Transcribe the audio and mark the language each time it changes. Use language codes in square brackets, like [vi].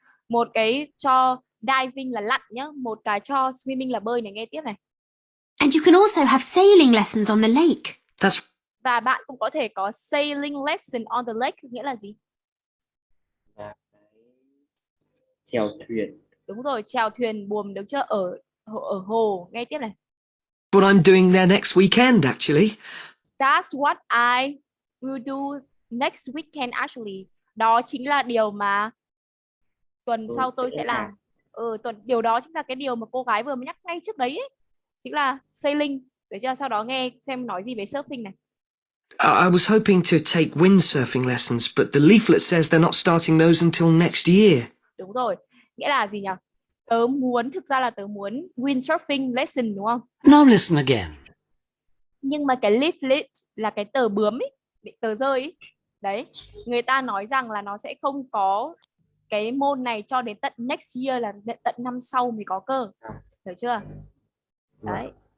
[vi] Một cái cho diving là lặn nhá, một cái cho swimming là bơi này, nghe tiếp này. [en] And you can also have sailing lessons on the lake. [vi] Và bạn cũng có thể có [en] sailing lesson on the lake, [vi] nghĩa là gì? Là chèo thuyền. Đúng rồi, chèo thuyền buồm, được chưa? Ở hồ, nghe tiếp này. [en] What I'm doing there next weekend, actually. That's what I will do next weekend actually. [vi] Đó chính là điều mà tuần sau tôi sẽ làm. Điều đó chính là cái điều mà cô gái vừa mới nhắc ngay trước đấy ấy. Chính là sailing. Được chưa? Sau đó nghe xem nói gì về surfing này. [en] I was hoping to take windsurfing lessons, but the leaflet says they're not starting those until next year. [vi] Đúng rồi. Nghĩa là gì nhỉ? Thực ra là tớ muốn windsurfing lesson đúng không? [en] Now listen again. [vi] Nhưng mà cái leaflet là cái tờ bướm ấy, tờ rơi ấy. Đấy, người ta nói rằng là nó sẽ không có cái môn này cho đến tận [en] next year, [vi] là tận năm sau mới có cơ. Hiểu chưa? Đấy.